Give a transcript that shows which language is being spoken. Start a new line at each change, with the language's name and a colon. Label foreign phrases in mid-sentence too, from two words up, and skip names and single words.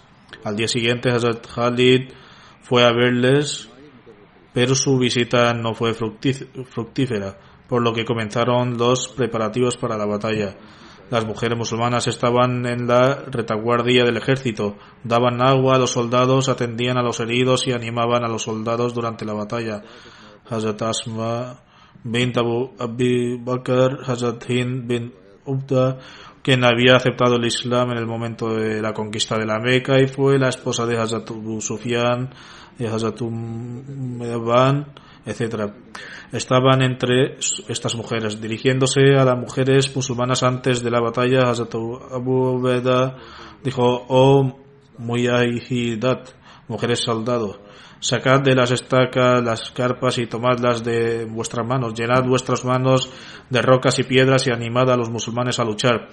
Spanish: Al día siguiente Hazrat Khalid fue a verles, pero su visita no fue fructífera, por lo que comenzaron los preparativos para la batalla. Las mujeres musulmanas estaban en la retaguardia del ejército, daban agua a los soldados, atendían a los heridos y animaban a los soldados durante la batalla. Hazrat Asma bint Abu Bakr, Hazrat Hind bin Ubda, quien había aceptado el Islam en el momento de la conquista de la Meca y fue la esposa de Hazrat Abu Sufyan y Hazrat Meban, etc. Estaban entre estas mujeres. Dirigiéndose a las mujeres musulmanas antes de la batalla, Hazrat Abu Ubaidah dijo: oh Muyahidat, mujeres soldados, sacad de las estacas las carpas y tomadlas de vuestras manos, llenad vuestras manos de rocas y piedras y animad a los musulmanes a luchar.